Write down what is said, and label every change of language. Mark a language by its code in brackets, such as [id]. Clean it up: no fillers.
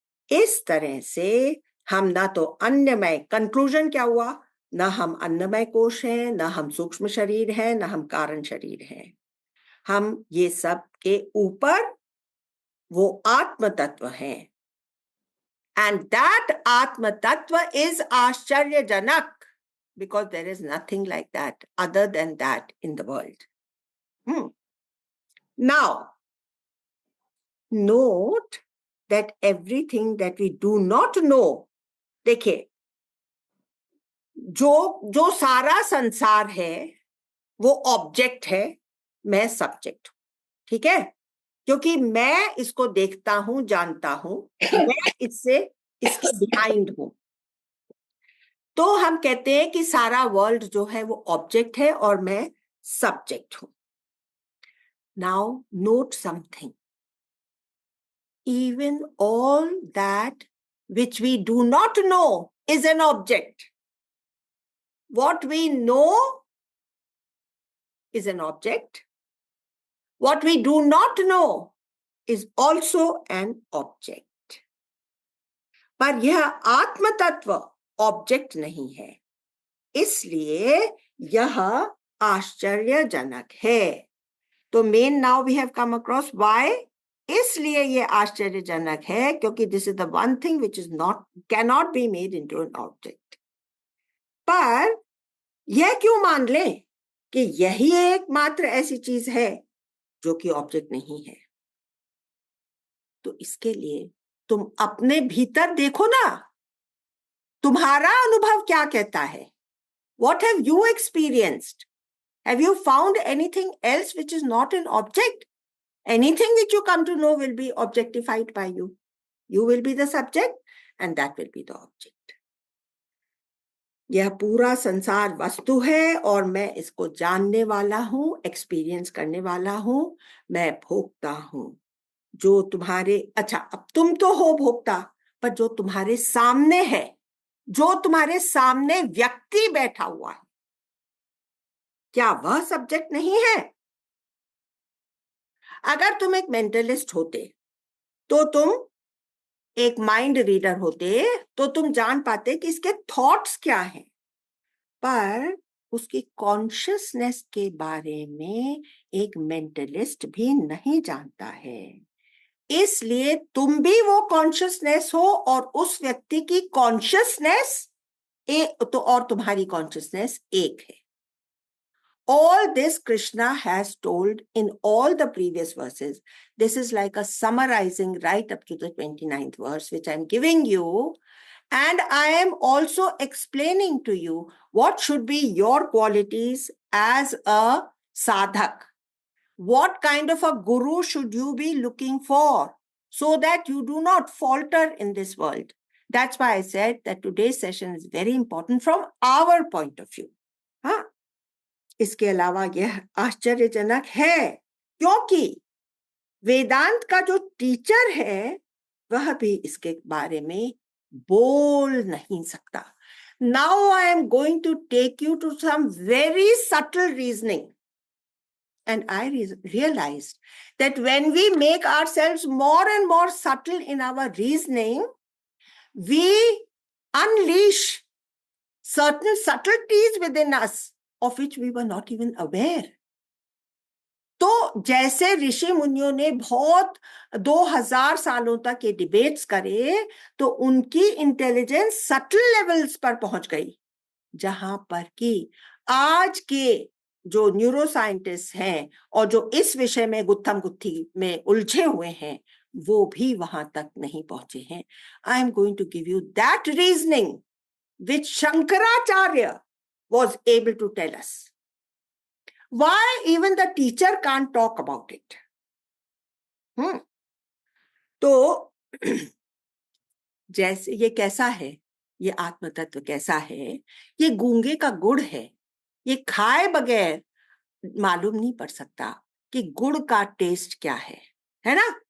[hi] इस तरह से हम ना तो अन्नमय, कंक्लूजन क्या हुआ, ना हम अन्नमय कोश हैं, ना हम सूक्ष्म शरीर हैं, ना हम कारण शरीर हैं. हम ये सब के ऊपर वो आत्म तत्व है. [en] And that आत्म तत्व is आश्चर्यजनक, because there is nothing like that other than that in the world. Now, note that everything that we do not know, [hi] देखिए, जो सारा संसार है वो ऑब्जेक्ट है, मैं सब्जेक्ट हूं. ठीक है. क्योंकि मैं इसको देखता हूं, जानता हूं, मैं इसके बिहाइंड हूं. तो हम कहते हैं कि सारा वर्ल्ड जो है वो ऑब्जेक्ट है और मैं सब्जेक्ट हूं. [en] Now note something, even all that which we do not know is an object. What we know is an object. What we do not know is also an object. [hi] पर यह आत्म तत्व object नहीं है, इसलिए यह आश्चर्यजनक है. [en] तो man now we have come across why. [hi] इसलिए ये आश्चर्यजनक है क्योंकि [en] This is the one thing which is not, can not be made into an object. [hi] पर यह क्यों मान लें कि यही एकमात्र ऐसी चीज है जो कि ऑब्जेक्ट नहीं है। तो इसके लिए तुम अपने भीतर देखो ना, तुम्हारा अनुभव क्या कहता है? [en] What have you experienced? Have you found anything else which is not an object? Anything which you come to know will be objectified by you. You will be the subject and that will be the object. [hi] यह पूरा संसार वस्तु है और मैं इसको जानने वाला हूं, एक्सपीरियंस करने वाला हूं, मैं भोगता हूं। जो तुम्हारे, अच्छा अब तुम तो हो भोक्ता, पर जो तुम्हारे सामने है, जो तुम्हारे सामने व्यक्ति बैठा हुआ है, क्या वह सब्जेक्ट नहीं है? अगर तुम एक मेंटलिस्ट होते, तो तुम एक माइंड रीडर होते, तो तुम जान पाते कि इसके थॉट्स क्या हैं, पर उसकी कॉन्शियसनेस के बारे में एक मेंटलिस्ट भी नहीं जानता है। इसलिए तुम भी वो कॉन्शियसनेस हो और उस व्यक्ति की कॉन्शियसनेस एक, तो और तुम्हारी कॉन्शियसनेस एक है। [en] All this Krishna has told in all the previous verses. This is like a summarizing right up to the 29th verse, which I'm giving you. And I am also explaining to you what should be your qualities as a sadhak. What kind of a guru should you be looking for so that you do not falter in this world? That's why I said that today's session is very important from our point of view. Huh? [hi] इसके अलावा यह आश्चर्यजनक है क्योंकि वेदांत का जो teacher है वह भी इसके बारे में बोल नहीं सकता। [en] Now I am going to take you to some very subtle reasoning. And I realized that when we make ourselves more and more subtle in our reasoning, we unleash certain subtleties within us of which we were not even aware. [hi] तो जैसे ऋषि मुनियों ने बहुत 2000 सालों तक ये debates करे, तो उनकी इंटेलिजेंस सटल लेवल्स पर पहुंच गई, जहां पर कि आज के जो न्यूरो साइंटिस्ट हैं और जो इस विषय में गुत्थम गुत्थी में उलझे हुए हैं, वो भी वहां तक नहीं पहुंचे हैं। [en] I am going to give you that reasoning which Shankaracharya was able to tell us. Why even the teacher can't talk about it? [hi] तो जैसे ये कैसा है, ये आत्म तत्व कैसा है, ये गूंगे का गुड़ है, ये खाए बगैर मालूम नहीं पड़ सकता कि गुड़ का टेस्ट क्या है ना?